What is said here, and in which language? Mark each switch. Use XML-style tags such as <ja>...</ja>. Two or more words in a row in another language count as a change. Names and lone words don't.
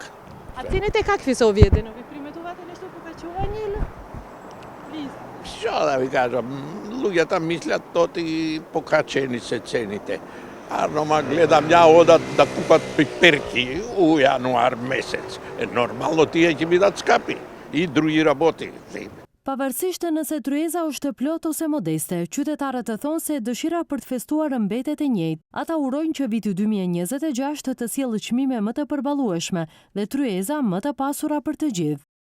<mk>А цените какви се овие денови? Приметувате нешто покачување или? Што да ви кажам, луѓето мислат тоти покачени се цените. Арнома гледам ја одат да купат пиперки у јануар месец. Нормално тие ќе бидат скапи и други работи.</mk> <sq>Pavarësisht nëse tryeza është plot ose modeste, qytetarët të thonë se dëshira për të festuar mbetet e njëjtë. Ata urojnë që viti 2026 të sjellë çmime më të përballueshme dhe tryeza më të pasura për të gjithë.</sq>